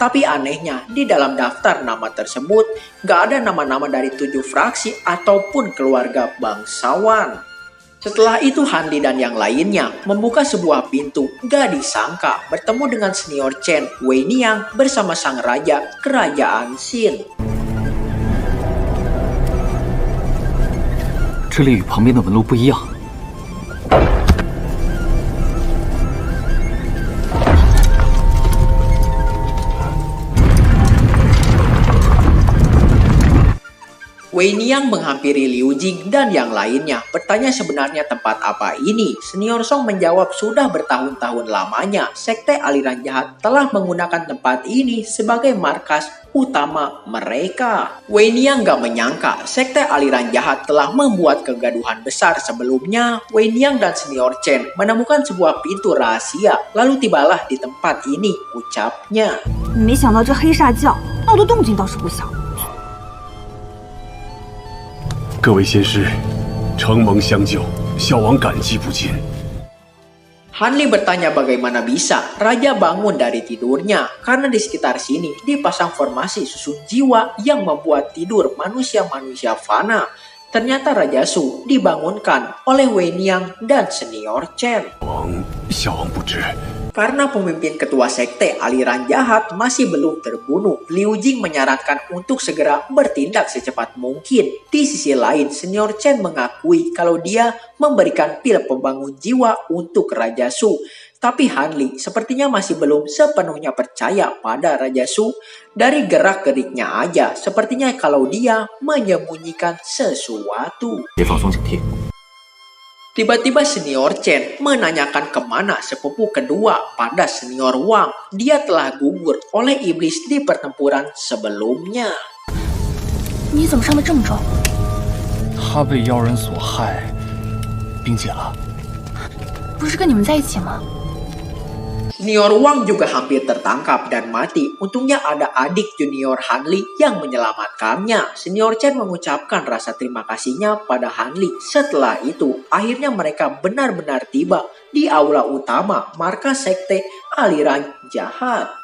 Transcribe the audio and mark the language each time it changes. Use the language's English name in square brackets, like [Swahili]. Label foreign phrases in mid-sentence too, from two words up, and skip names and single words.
[Indonesian] Tapi anehnya, di dalam daftar nama tersebut gak ada nama-nama dari 7 fraksi ataupun keluarga bangsawan. Setelah itu Hanli dan yang lainnya membuka sebuah pintu. Gak disangka bertemu dengan senior Chen, Wei Niang bersama sang raja kerajaan Xin. [Chinese] 这里与旁边的纹路不一样。 [Indonesian] Wei Niang menghampiri Liu Jing dan yang lainnya, bertanya sebenarnya tempat apa ini. Senior Song menjawab sudah bertahun-tahun lamanya, sekte aliran jahat telah menggunakan tempat ini sebagai markas utama mereka. Wei Niang gak menyangka sekte aliran jahat telah membuat kegaduhan besar sebelumnya. Wei Niang dan senior Chen menemukan sebuah pintu rahasia, lalu tibalah di tempat ini, ucapnya. [Chinese] 没想到这黑煞教闹的动静倒是不小。各位仙师，承蒙相救，小王感激不尽。 [Indonesian] Hanli bertanya bagaimana bisa raja bangun dari tidurnya, karena di sekitar sini dipasang formasi susun jiwa yang membuat tidur manusia-manusia fana. Ternyata Raja Su dibangunkan oleh Wei Niang dan senior Chen. [Chinese] 小王不知。 [Indonesian] Karena pemimpin ketua sekte aliran jahat masih belum terbunuh, Liu Jing menyarankan untuk segera bertindak secepat mungkin. Di sisi lain, senior Chen mengakui kalau dia memberikan pil pembangun jiwa untuk Raja Su. Tapi Hanli sepertinya masih belum sepenuhnya percaya pada Raja Su. Dari gerak-geriknya aja, sepertinya kalau dia menyembunyikan sesuatu. [Chinese] 别放松警惕。 [Indonesian] Tiba-tiba senior Chen menanyakan kemana sepupu kedua pada senior Wang. Dia telah gugur oleh iblis di pertempuran sebelumnya. [Chinese] 你怎么伤得这么重？他被妖人所害，冰解了。不是跟你们在一起吗？ [Indonesian] Senior Wang juga hampir tertangkap dan mati. Untungnya ada adik junior Hanli yang menyelamatkannya. Senior Chen mengucapkan rasa terima kasihnya pada Hanli. Setelah itu, akhirnya mereka benar-benar tiba di aula utama markas sekte aliran jahat.